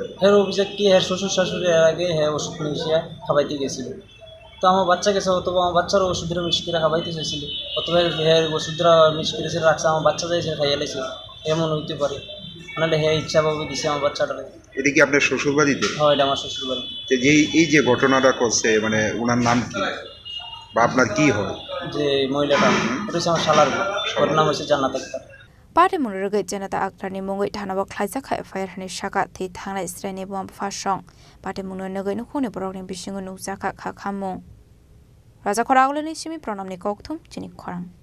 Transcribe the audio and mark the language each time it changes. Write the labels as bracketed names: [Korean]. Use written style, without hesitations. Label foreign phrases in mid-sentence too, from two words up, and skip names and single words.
[Bangla] অভিযোগ কি শ্বশুর শাশুড়ি এর আগে ওষুধ মিশিয়ে খাওয়াইতে গেছিল তো আমার বাচ্চা গেছে অথবা আমার বাচ্চারও ওষুধের মিক্স করে খাওয়াইতে চাইছিল অথবা ওষুধরা মিক্স করে রাখছে আমার বাচ্চা যাইছে খাইয়া লাইছে এমন হইতে পারে নাহলে ইচ্ছাভাবে দিছে আমার বাচ্চাটাকে এটা কি আপনার শ্বশুর বাড়িতে হ্যাঁ এটা আমার শ্বশুর বাড়ি যে এই যে ঘটনাটা করছে মানে ওনার নাম কি বা আপনার কি হয়? যে মহিলাটা ওটা হচ্ছে আমার শালার বউ, ওর নাম হচ্ছে জান্নাত আক্তার। [Kok Borok] Party Munurga Janata Akrani Mungi Tanaba Klaisaka Fire Hanishaka Ti Tana Strani Bomb Fashong. Party Mununaga no Kuni Program Bishingu Nuzaka Kakamo. Raza Koragulani Shimi Pronamni Koktum, Chini Khorang.